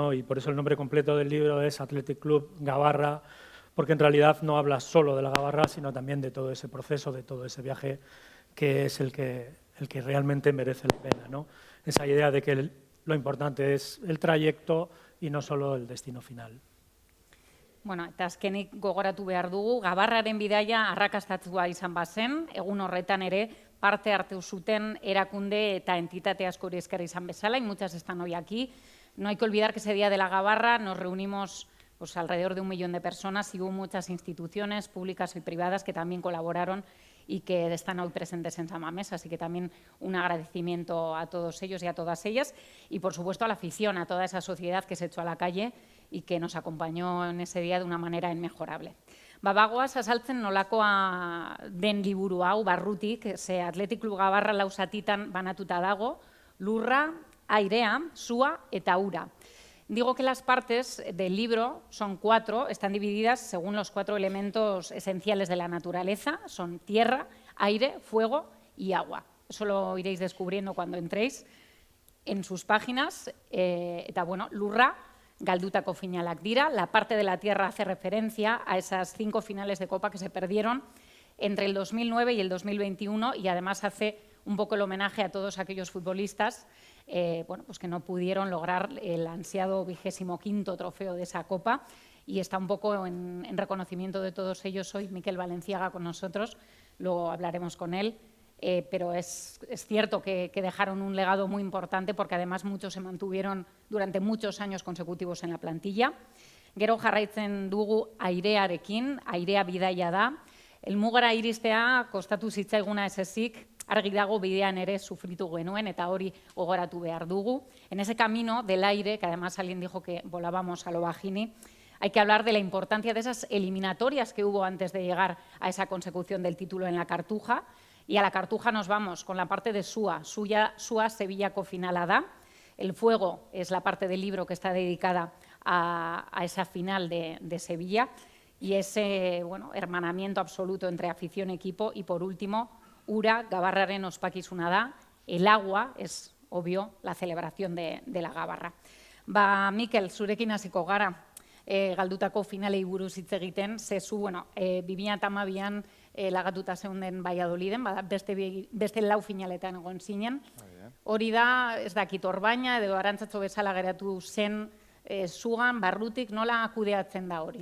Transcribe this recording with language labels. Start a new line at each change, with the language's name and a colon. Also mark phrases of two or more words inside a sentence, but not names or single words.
Spanish: Y por eso el nombre completo del libro es Athletic Club Gabarra, porque en realidad no habla solo de la Gabarra, sino también de todo ese proceso, de todo ese viaje que es el que realmente merece la pena, ¿no? Esa idea de que lo importante es el trayecto y no solo el destino final.
Basque: Bueno, eta azkenik gogoratu behar dugu, Gabarraren bidaia arrakastatua izan bazen, egun horretan ere parte hartu zuten erakunde eta entitate askori esker izan bezala,
Spanish: y muchas están hoy aquí. No hay que olvidar que ese día de la Gabarra nos reunimos alrededor de 1 millón de personas y hubo muchas instituciones públicas y privadas que también colaboraron y que están hoy presentes en San Mamés, así que también un agradecimiento a todos ellos y a todas ellas y, por supuesto, a la afición, a toda esa sociedad que se echó a la calle y que nos acompañó en ese día de una manera inmejorable.
Basque: Bagoaz azaltzen nolakoa den liburu hau barrutik, ze Athletic Club Gabarra 4 zatitan banatuta dago, lurra, airea, sua eta ura.
Spanish: Digo que las partes del libro son 4, están divididas según los 4 elementos esenciales de la naturaleza, son tierra, aire, fuego y agua. Eso lo iréis descubriendo cuando entréis en sus páginas.
Basque: Eta bueno, lurra, galdutako finalak dira,
Spanish: la parte de la tierra hace referencia a esas 5 finales de Copa que se perdieron entre el 2009 y el 2021 y además hace un poco el homenaje a todos aquellos futbolistas que no pudieron lograr el ansiado 25º trofeo de esa Copa y está un poco en reconocimiento de todos ellos hoy Mikel Valenciaga con nosotros, luego hablaremos con él, pero es cierto que dejaron un legado muy importante porque además muchos se mantuvieron durante muchos años consecutivos en la plantilla.
Basque: Gero jarraitzen dugu airearekin, airea bidaia da. Elmugara iristea kostatu zitzaiguna ez ezik, argi dago bidean ere sufritu genuen eta hori gogoratu behar dugu.
Spanish: En ese camino del aire, que además alguien dijo que volábamos a lo bajini, hay que hablar de la importancia de esas eliminatorias que hubo antes de llegar a esa consecución del título en la Cartuja. Y a la Cartuja nos vamos con la parte de Súa,
Basque: Sevillako finala da.
Spanish: El fuego es la parte del libro que está dedicada a esa final de Sevilla y ese hermanamiento absoluto entre afición y equipo. Y por último,
Basque: ura, gabarraren ospakizuna da,
Spanish: el agua es, obvio, la celebración de la gabarra.
Basque: Mikel, zurekin hasiko gara, galdutako finalei buruz hitz egiten, zezu, 2012an lagatuta zeunden Valladoliden, beste lau finaletan egon zinen. Hori da, ez dakit Orbaina edo Arantzatzo bezala geratu zen zugan, barrutik, nola kudeatzen da hori?